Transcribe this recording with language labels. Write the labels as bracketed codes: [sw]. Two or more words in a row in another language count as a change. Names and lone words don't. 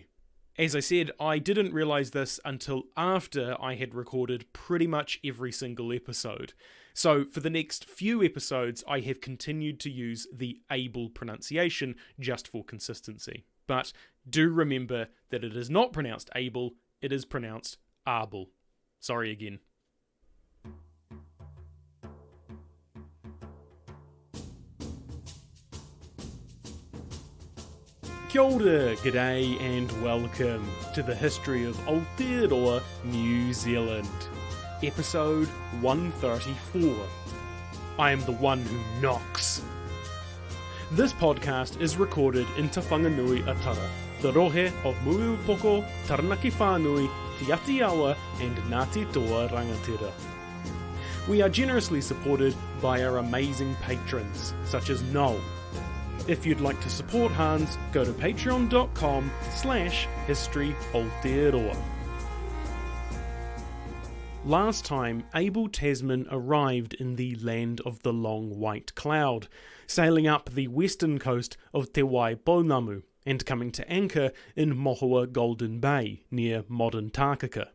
[en] As I said, I didn't realise this until after I had recorded pretty much every single episode. So for the next few episodes, I have continued to use the Abel pronunciation just for consistency. But do remember that it is not pronounced Abel, it is pronounced Abel. Sorry again. [mi] Kia ora, [en] g'day and welcome to the history of Aotearoa, New Zealand. Episode 134. I am the one who knocks. This podcast is recorded in Te Whanganui Atara, the rohe of Muupoko, Taranaki Whānui, Te Atiawa and Ngāti Toa Rangatira. We are generously supported by our amazing patrons, such as Noel. If you'd like to support Hans, go to patreon.com/historyaotearoa. Last time, Abel Tasman arrived in the land of the long white cloud, sailing up the western coast of Te Waipounamu and coming to anchor in Mohua Golden Bay near modern Tākaka.